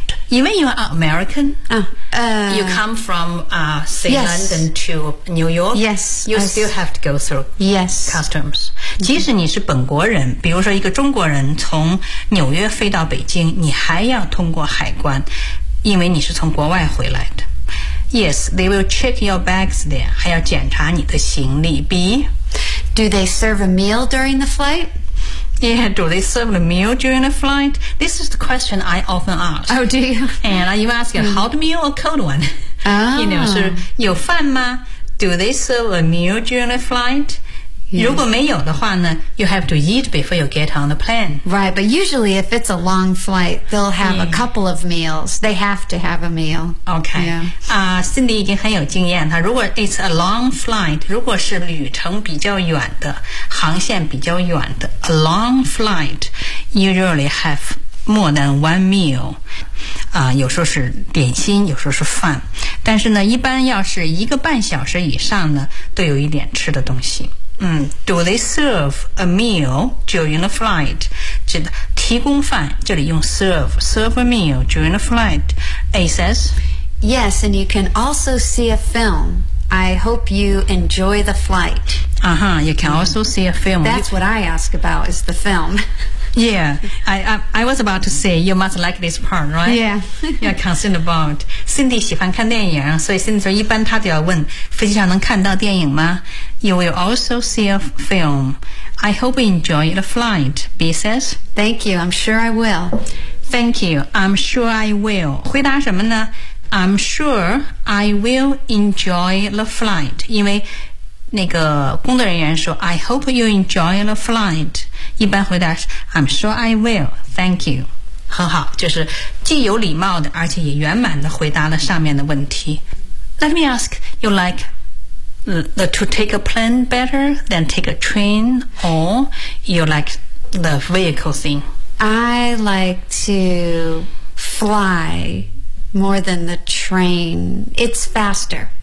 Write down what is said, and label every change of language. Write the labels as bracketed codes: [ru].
[en] Even you are American,、you come from, say,、 yes. London to New York, yes, you still have to go through、 yes. customs.、Mm-hmm. [zh] 即使你是本国人比如说一个中国人从纽约飞到北京你还要通过海关因为你是从国外回来的。 [en] Yes, they will check your bags there, [zh] 还要检查你的行李。 [en] B, do they serve a meal during the flight? Yeah, do they serve the meal during the flight? This is the question I often ask. Oh, do you? And I even ask a hot meal or cold one? Oh. You know, [zh] 是有饭吗? [en] Do they serve a meal during the flight? Yes. [zh] 如果没有的话呢, [en] you have to eat before you get on the plane. Right, but usually if it's a long flight, they'll have、yeah. a couple of meals. They have to have a meal. Okay. Yeah. [zh] Cindy 已经很有经验了。如果 [en] it's a long flight, [zh] 如果是旅程比较远的,航线比较远的, [en] a long flight, usually have more than one meal. [zh] 有时候是点心有时候是饭。但是呢一般要是一个半小时以上呢都有一点吃的东西。 [en] Do they serve a meal during the flight? [zh] 指的提供饭这里用 serve, [en] serve a meal during the flight. A says, Yes, and you can also see a film. I hope you enjoy the flight. Uh-huh, you can also see a film. That's what I ask about is the film. Yeah, I was about to say you must like this part, right? Yeah. You're concerned about. [zh] Cindy 喜欢看电影所以 Cindy 说一般她都要问飞机上能看到电影吗 [en] You will also see a film. I hope you enjoy the flight, B says. Thank you, I'm sure I will. Thank you, I'm sure I will. [zh] 回答什么呢 [en] I'm sure I will enjoy the flight. [zh] 因为那个工作人员说 [en] I hope you enjoy the flight. [zh] 一般回答是 [en] I'm sure I will, thank you. [zh] 很好就是既有礼貌的而且也圆满地回答了上面的问题。 [en] Let me ask, you like to take a plane better than take a train or you like the vehicle thing? I like to fly more than the train. It's faster.